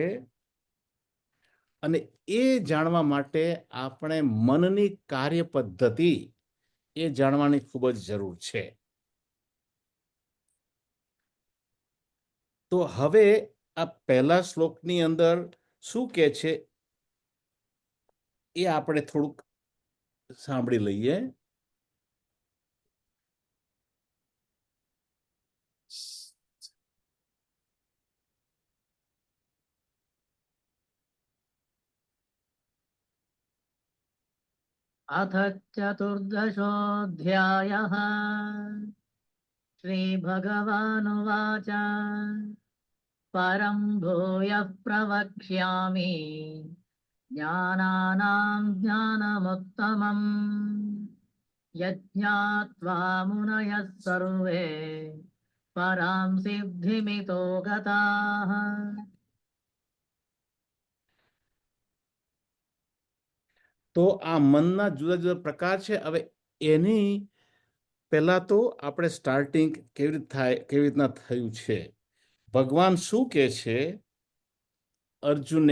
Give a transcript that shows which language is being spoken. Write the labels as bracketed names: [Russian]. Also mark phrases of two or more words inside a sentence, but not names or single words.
[Gujarati] અને એ જાણવા માટે આપણે મનની કાર્ય પદ્ધતિ એ જાણવાની ખૂબ જ જરૂર છે. તો હવે આ પહેલા શ્લોકની અંદર શું કહે છે એ આપણે થોડુંક સાંભળી લઈએ. [Sanskrit] अथ चतुर्दशोऽध्यायः श्रीभगवानुवाच परं भूयः प्रवक्ष्यामि ज्ञानानां ज्ञानमुत्तमम् यज्ञात्वा मुनयः सर्वे परां सिद्धिमितो गताः. [Gujarati] તો આ મનના જુદા જુદા પ્રકાર છે. હવે એની પહેલા તો આપણે સ્ટાર્ટિંગ કેવી રીતના થયું છે. ભગવાન શું કહે છે અર્જુનને?